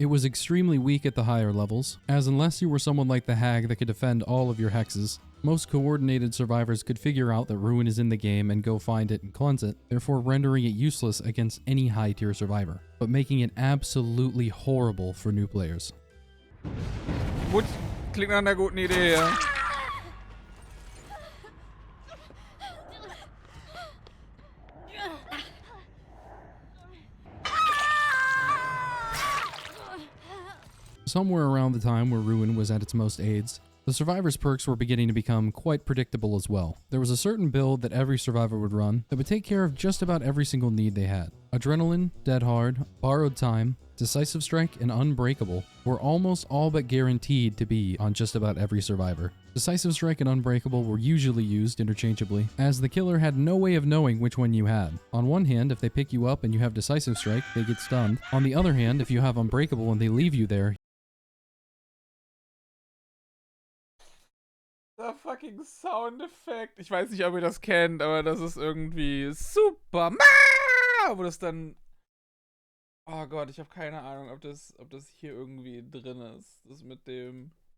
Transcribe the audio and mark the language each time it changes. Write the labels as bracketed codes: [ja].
[en] It was extremely weak at the higher levels, as unless you were someone like the Hag that could defend all of your hexes, most coordinated survivors could figure out that Ruin is in the game and go find it and cleanse it, therefore rendering it useless against any high-tier survivor, but making it absolutely horrible for new players. [de] Gut, klingt nach einer guten Idee, ja. [en] Somewhere around the time where Ruin was at its most AIDS, The survivor's perks were beginning to become quite predictable as well. There was a certain build that every survivor would run that would take care of just about every single need they had. Adrenaline, Dead Hard, Borrowed Time, Decisive Strike, and Unbreakable were almost all but guaranteed to be on just about every survivor. Decisive Strike and Unbreakable were usually used interchangeably, as the killer had no way of knowing which one you had. On one hand, if they pick you up and you have Decisive Strike, they get stunned. On the other hand, if you have Unbreakable and they leave you there, [de] Der fucking Soundeffekt. Ich weiß nicht, ob ihr das kennt, aber das ist irgendwie super. Wo das dann. Oh Gott, ich habe keine Ahnung, ob das hier irgendwie drin ist. Das mit dem.